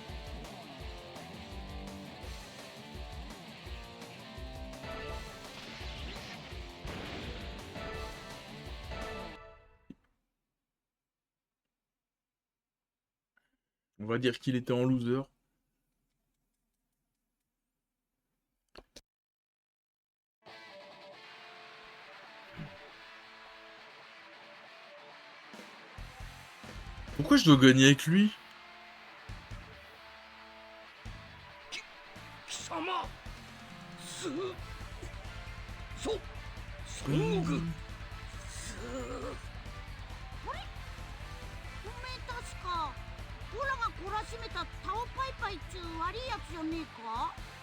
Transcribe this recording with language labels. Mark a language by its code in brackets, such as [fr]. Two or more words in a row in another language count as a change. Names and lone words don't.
[fr] On va dire qu'il était en loser. Pourquoi je dois gagner avec lui? [ja] 貴様孫悟空。おめえ確かオラが懲らしめたタオパイパイっちゅう悪いやつじゃねえか。